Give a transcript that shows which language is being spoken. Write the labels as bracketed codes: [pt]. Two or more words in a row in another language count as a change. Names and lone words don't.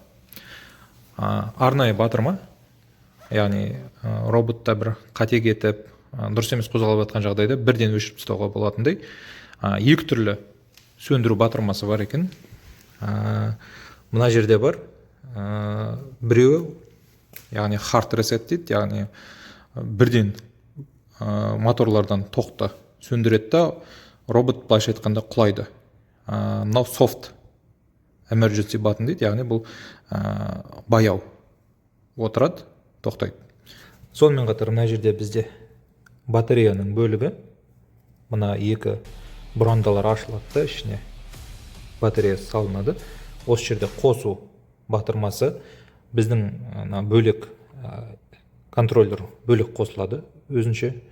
[kk] Арнайы батырма, яғни роботта бір қате кетіп, дұрыс емес қозғалып жатқан жағдайда бірден өшіріп тастауға болатындай екі түрлі сөндіру батырмасы бар екен. Мына жерде бар. Біреуі, яғни [en] hard reset [kk] дейді, яғни бірден моторлардан тоқты сөндіреді да, робот былайша айтқанда құлайды. Мынау [en] soft emergency button [kk] дейді, яғни бұл баяу отырады, тоқтайды. Сонымен қатар мына жерде бізде батареяның бөлігі, мына екі бұрандалар ашылады, ішіне батарея салынады. Осы жерде қосу батырмасы, біздің бөлек контроллер бөлек қосылады өзінше.